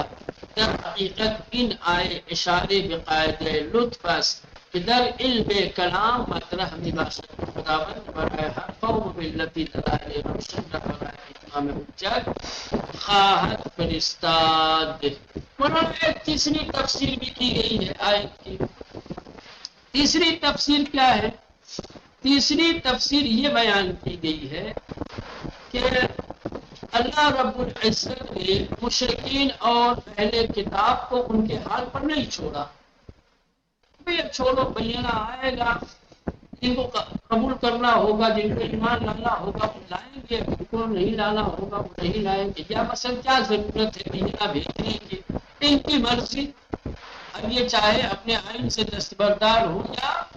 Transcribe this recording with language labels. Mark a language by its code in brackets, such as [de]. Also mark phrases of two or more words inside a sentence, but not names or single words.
[fa] در حقیقت این آیه اشاره به قاعده لطف است کہ در علم کلام مطرح می باشد خداوند برای هر قوم بالتی دلائل روشن را برای اتمام حجت خواهد فرستاد۔ [ur] مولانا ایک تیسری تفسیر بھی کی گئی ہے آیت کی، تیسری تفسیر کیا ہے؟ تیسری تفسیر یہ بیان کی گئی ہے کہ اللہ رب العزت نے مشرکین اور اہل کتاب کو ان کے حال پر نہیں چھوڑا، چھوڑو بینہ آئے گا، جن کو قبول کرنا ہوگا، جن کو ایمان لانا ہوگا وہ لائیں گے، جن کو نہیں لانا ہوگا وہ نہیں لائیں گے، یا مثلا کیا ضرورت ہے بینہ بھیجنے کی، ان کی مرضی، اب یہ چاہے اپنے آئین سے دستبردار ہو یا